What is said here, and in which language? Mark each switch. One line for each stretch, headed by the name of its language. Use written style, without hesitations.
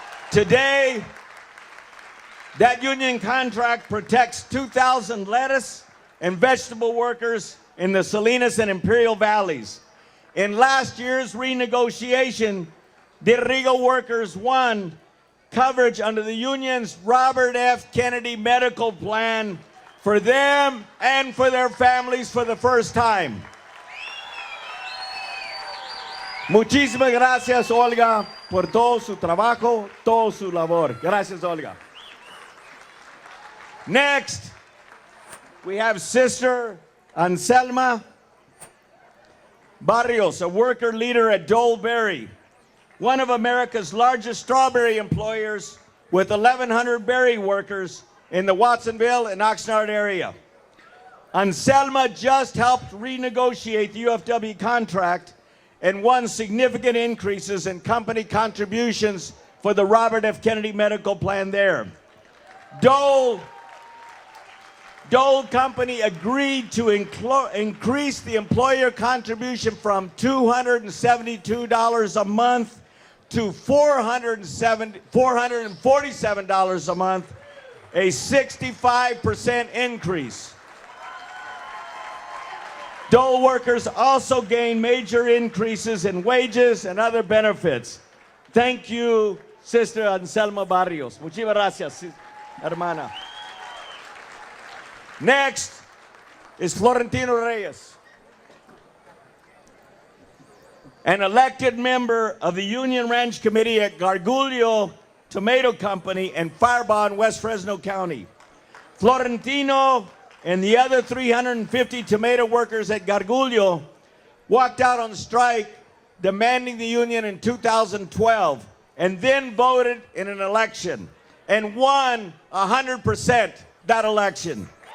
English: Today, that union contract protects 2,000 lettuce and vegetable workers in the Salinas and Imperial Valleys. In last year's renegotiation, Derrigo workers won coverage under the union's Robert F. Kennedy medical plan for them and for their families for the first time.
Spanish: Muchísimas gracias, Olga, por todo su trabajo, todo su labor. Gracias, Olga.
English: Next, we have Sister Anselma Barrios, a worker leader at Dole Berry, one of America's largest strawberry employers with 1,100 berry workers in the Watsonville and Oxnard area. Anselma just helped renegotiate the UFW contract and won significant increases in company contributions for the Robert F. Kennedy medical plan there. Dole Company agreed to increase the employer contribution from $272 a month to $447 a month, a 65% increase. Dole workers also gain major increases in wages and other benefits. Thank you, Sister Anselma Barrios.
Spanish: Muchísimas gracias, hermana.
English: Next is Florentino Reyes, an elected member of the Union Ranch Committee at Gargullo Tomato Company in Firebaugh in West Fresno County. Florentino and the other 350 tomato workers at Gargullo walked out on strike demanding the union in 2012 and then voted in an election and won 100% that election.